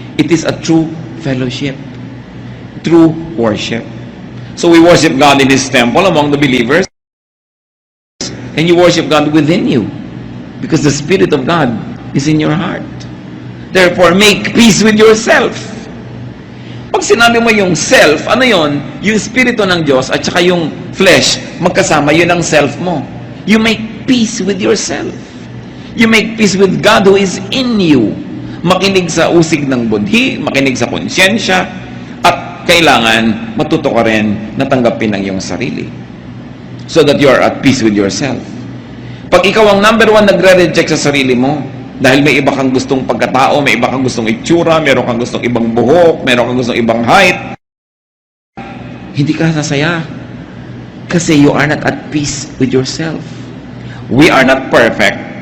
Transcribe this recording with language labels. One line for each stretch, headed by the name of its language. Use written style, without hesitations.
English: It is a true fellowship, true worship. So we worship God in His temple among the believers, and you worship God within you, because the Spirit of God is in your heart. Therefore, make peace with yourself.
Filipino: Pag sinabi mo yung self, ano yon? Yung Espiritu ng Diyos at saka yung flesh, magkasama, yun ang self mo.
English: You make peace with yourself. You make peace with God who is in you.
Filipino: Makinig sa usig ng budhi, makinig sa konsyensya, at kailangan matuto ka rin na tanggapin ang iyong sarili.
English: So that you are at peace with yourself.
Filipino: Pag ikaw ang number one nagre-reject sa sarili mo, dahil may iba kang gustong pagkatao, may iba kang gustong itsura, meron kang gustong ibang buhok, meron kang gustong ibang height, hindi ka sasaya. Kasi
English: you are not at peace with yourself. We are not perfect.